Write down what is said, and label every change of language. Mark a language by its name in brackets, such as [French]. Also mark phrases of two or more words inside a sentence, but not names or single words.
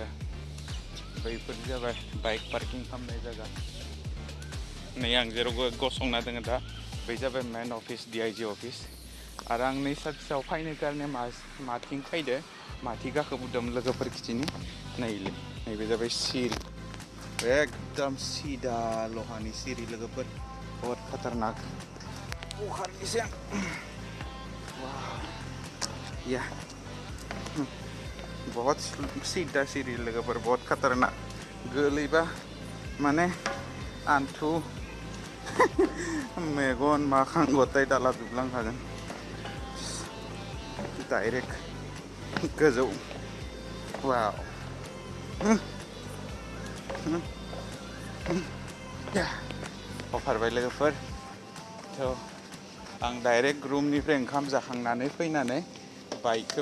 [Bodo] बैफोर जाबाय [English] bike parking [Bodo] खालामनाय जायगा नै आं जेराव गसंना दङ दा बै जाबाय [English] main office DIG office [Bodo] आरो आं नै सार्चआव फैनो कारने माथिं फैदो माथि गाखोबोदोंमोन लोगोफोर खिथिनि नैबे जाबाय सिरि [Hindi] एकदम सिदा [Bodo] लहानि सिरि लोगोफोर [Hindi] बहुत खतरनाक [Bodo] बुखारनिसै आं [Hindi] या बहुत सीधा [Bodo] सिरि लोगोफोर [Hindi] बहुत खतरनाक [Bodo] गोलैबा माने आन्थु मेगन माखां गथाय दाला दुबलांखागोन डाइरेक्ट गोजौ वाव अफारबाय लोगोफोर थ' आं डाइरेक्ट रुमनिफ्राय ओंखाम जाखांनानै फैनानै बाइकखौ